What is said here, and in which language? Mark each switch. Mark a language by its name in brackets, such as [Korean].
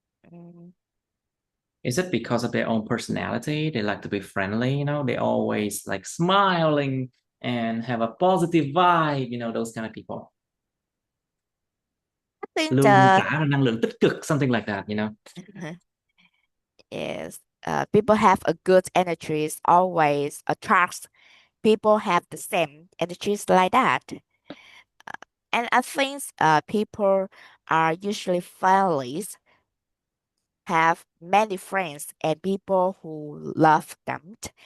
[English] Mm, Is it because of their own personality? They like to be friendly, they always like smiling and have a positive vibe, those kind of people. I think [Vietnamese] Luôn luôn tỏa ra năng lượng tích cực, [English] something like that. yes, people have a good energies always attracts people have the same energies like that. And I think people are usually friendly, have many friends and people who love them.